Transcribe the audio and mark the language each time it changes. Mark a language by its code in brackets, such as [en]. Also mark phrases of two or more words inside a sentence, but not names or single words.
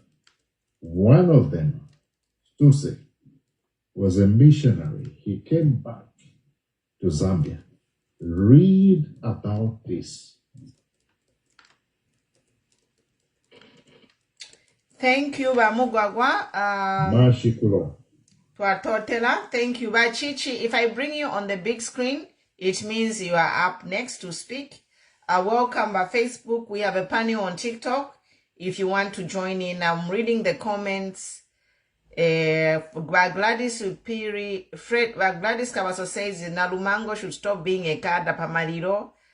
[en] One of them, Stuse, was a missionary. He came back to Zambia. Read about this. Thank you, Bamugwagwa. Mashikulo. [bem] Twatotela. [en] Thank you, Bachichi. If I bring you on the big screen, it means you are up next to speak. Welcome by Facebook. We have a panel on TikTok. If you want to join in, I'm reading the comments. Gladys Upiri, Gladys Kawaso says Nalumango should stop being a card pamaliro.